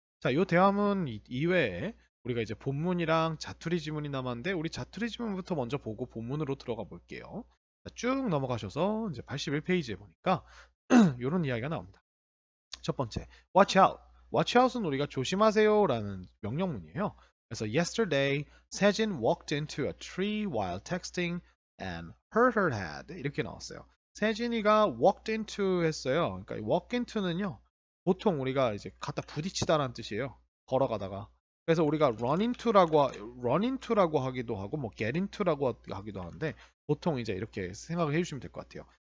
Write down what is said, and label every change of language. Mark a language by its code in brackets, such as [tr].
[ko] 자, 이 대화문 이외에 우리가 이제 본문이랑 자투리 지문이 남았는데 우리 자투리 지문부터 먼저 보고 본문으로 들어가 볼게요. 자, 쭉 넘어가셔서 이제 81페이지에 보니까 이런 이야기가 나옵니다. 첫 번째, [en] watch out. [ko] watch out은 우리가 조심하세요라는 명령문이에요. 그래서 [en] yesterday, 세진 walked into a tree while texting and hurt her head. [ko] 이렇게 나왔어요. 세진이가 [en] walked into [ko] 했어요. 그러니까 walk into는요. 보통 우리가 이제 갖다 부딪히다라는 뜻이에요. 걸어가다가. 그래서 우리가 run into라고 하기도 하고 뭐 get into라고 하기도 하는데 보통 이제 이렇게 생각을 해주시면 될 것 같아요.